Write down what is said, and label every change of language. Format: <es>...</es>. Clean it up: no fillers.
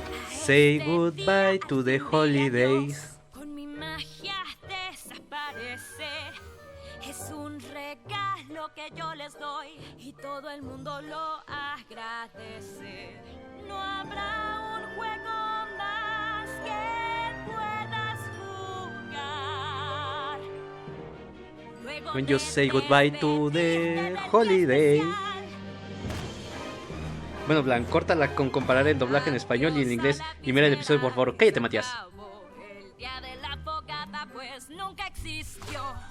<en>Say goodbye to the holidays.</en> <es>Con mi magia desaparece. Es un regalo que yo les doy y todo el mundo lo agradece. No habrá un juego más que puedas jugar. Luego</es> <en>When you say goodbye to the holiday.</en> <es>Bueno, Blan, córtala con comparar el doblaje en español y en inglés. Y mira el episodio, por favor. Cállate, Matías. El día de la fogata pues nunca existió.</es>